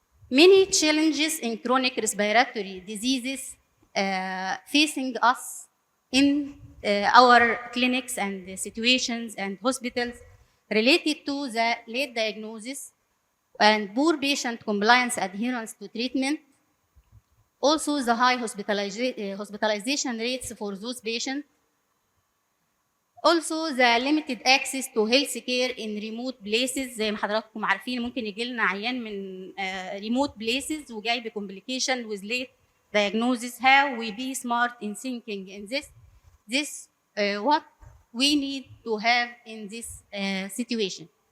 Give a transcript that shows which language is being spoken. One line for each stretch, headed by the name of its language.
English: Many challenges in chronic respiratory diseases facing us in our clinics and situations and hospitals related to the late diagnosis and poor patient compliance adherence to treatment. Also, the high hospitalization rates for those patients. Also, the limited access to health care in remote places.
Arabic: زي ما حضراتكم عارفين ممكن يجي لنا عيان من remote places وجاي ب
English: complication with late diagnosis. How we be smart in thinking in this what we need to have in this situation.